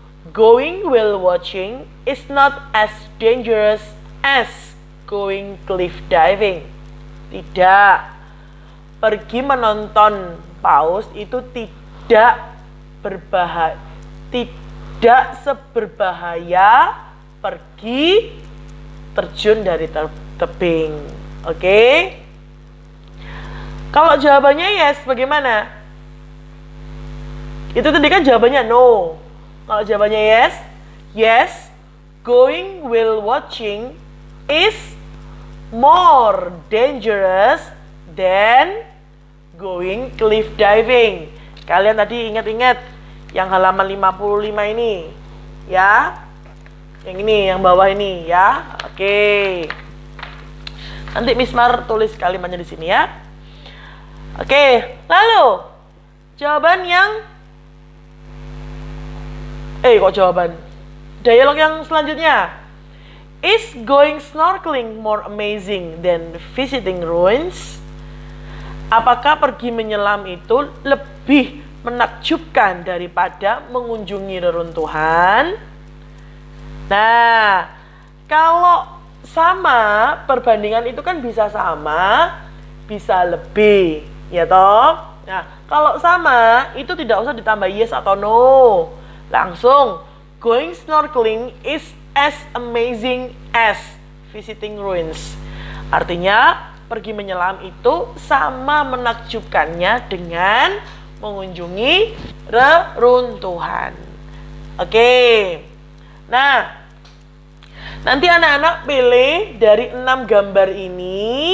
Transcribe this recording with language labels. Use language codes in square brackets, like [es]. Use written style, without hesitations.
[en] Going whale watching is not as dangerous as going cliff diving. [id] Tidak. Pergi menonton paus itu tidak berbahaya, tidak seberbahaya pergi terjun dari tebing. Oke? Kalau jawabannya yes, bagaimana? Itu tadi kan jawabannya no. Kalau jawabannya yes, [en] yes, going whale watching is more dangerous than going cliff diving. [id] Kalian tadi ingat-ingat yang halaman 55 ini, ya. Yang ini, yang bawah ini, ya. Oke. Nanti Miss Mar tulis kalimatnya di sini ya. Oke, lalu jawaban yang kok jawaban? Dialog yang selanjutnya. [en] Is going snorkeling more amazing than visiting ruins? [id] Apakah pergi menyelam itu lebih menakjubkan daripada mengunjungi reruntuhan? Nah, kalau sama, perbandingan itu kan bisa sama, bisa lebih, ya toh? Nah, kalau sama, itu tidak usah ditambah yes atau no. [en] Langsung, going snorkeling is as amazing as visiting ruins. [id] Artinya, pergi menyelam itu sama menakjubkannya dengan mengunjungi reruntuhan. Oke. Nah, nanti anak-anak pilih dari 6 gambar ini.